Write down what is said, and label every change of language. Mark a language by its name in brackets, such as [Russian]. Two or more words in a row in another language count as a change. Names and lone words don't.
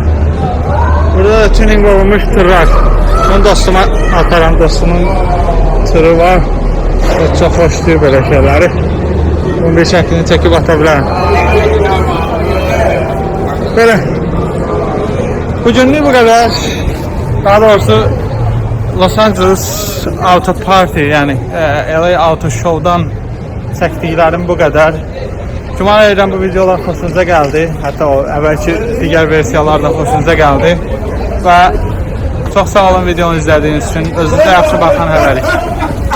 [Turkish] Burada da tuning olmuş tırlar. Onun dostuma ataram, dostumun tırı var. O çok hoşluyor böyle şeyleri. Bunun bir şeklini çekip atabilirim. Böyle. Bugünlük bu kadar. [Azerbaijani] Daha doğrusu Los Angeles Auto Party yani LA Auto Show'dan çəkdiklərim bu qədər. Güman edirəm bu videolar xoşunuza gəldi. Hətta o əvvəlki digər versiyalar da xoşunuza gəldi. Və çox sağ olun videonu izlədiyiniz üçün. Özünüzə yaxşı baxın, hələlik.